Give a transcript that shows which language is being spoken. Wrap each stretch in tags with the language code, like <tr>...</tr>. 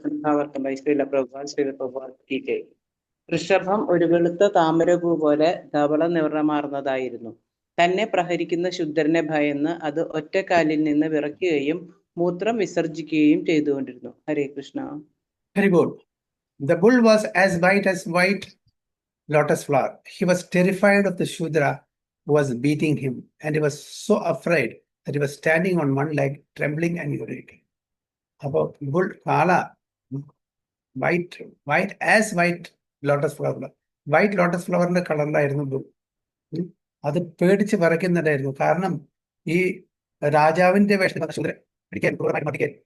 <ml>ഭാവർത്തമായി ശ്രീല പ്രഭുപാദ് കി ജയ്. വൃഷഭം ഒരു വെളുത്ത താമരപൂ പോലെ ധവള നിറമാർന്നതായിരുന്നു. തന്നെ പ്രഹരിക്കുന്ന ശുദ്രനെ ഭയന്ന് അത് ഒറ്റക്കാലിൽ നിന്ന് വിറയ്ക്കുകയും മൂത്രം വിസർജിക്കുകയും ചെയ്തുകൊണ്ടിരുന്നു. ഹരേ Krishna.</ml> <en>Very good. The bull was as white lotus flower. He was terrified of the Shudra who was beating him, and he was so afraid that he was standing on one leg, trembling and urinating. About bull kala, white as white lotus flower. White lotus flower</en> <ml>കളറിലായിരുന്നു</ml> <en>bull.</en> <ml>അത് പേടിച്ച് വിറയ്ക്കുന്നുണ്ടായിരുന്നു. കാരണം ഈ രാജാവിന്റെ വേഷത്തിൽ ശൂദ്രൻ പിടിക്കാൻ ക്രൂരമായി മർദ്ദിക്കാൻ.</ml>